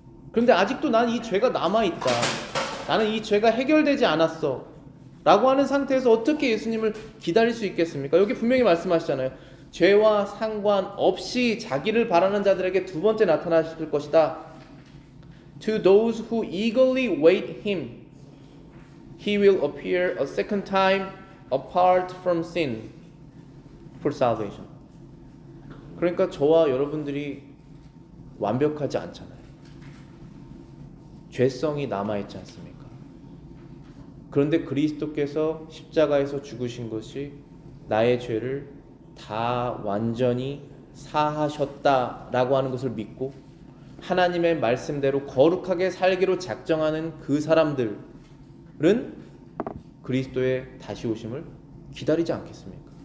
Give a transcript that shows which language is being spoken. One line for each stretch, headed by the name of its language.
Korean: 그런데 아직도 난 이 죄가 남아있다, 나는 이 죄가 해결되지 않았어 라고 하는 상태에서 어떻게 예수님을 기다릴 수 있겠습니까? 여기 분명히 말씀하시잖아요. 죄와 상관없이 자기를 바라는 자들에게 두 번째 나타나실 것이다.
English: To those who eagerly wait him, he will appear a second time apart from sin for salvation.
Korean: 그러니까 저와 여러분들이 완벽하지 않잖아요. 죄성이 남아있지 않습니까? 그런데 그리스도께서 십자가에서 죽으신 것이 나의 죄를 다 완전히 사하셨다라고 하는 것을 믿고 하나님의 말씀대로 거룩하게 살기로 작정하는 그 사람들은 그리스도의 다시 오심을 기다리지 않겠습니까?